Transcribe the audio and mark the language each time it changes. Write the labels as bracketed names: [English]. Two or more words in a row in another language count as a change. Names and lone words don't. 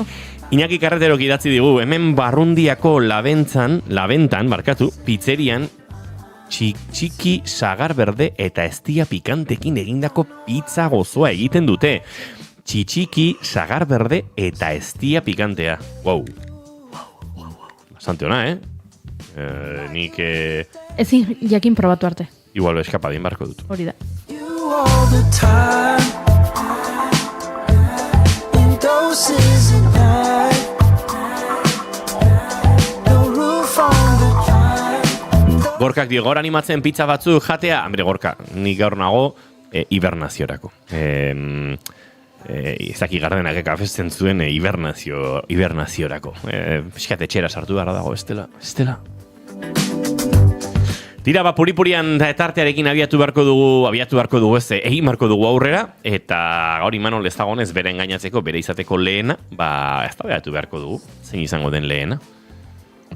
[Basque] Iñaki Carreterok idatzi digu, hemen Barrundiako labentan, pizzerian, txiki sagar berde eta eztia pikantekin egindako pizza gozoa egiten dute. Txiki sagar berde eta eztia pikantea. Wow. Bastante ona, nik... Ezin jakin probatu arte. Igual eskapadin barko dut. Hori da. [English] You all the time, in doses and night, no roof on the drive. [Basque] Gorkak dio, gaur animatzen pizza batzu jatea, hambre Gorka, nik gaur nago hibernaziorako. Izaki Gardenak kafesten zuen hibernaziorako. Piskat etxera sartu behar dago, estela. Tira, puripurian tartearekin abiatu beharko dugu ez, egin beharko dugu aurrera, eta gaur Imanol ez dagoenez bere engainatzeko, bere izateko lehena, ez da beharko dugu, zein izango den lehena.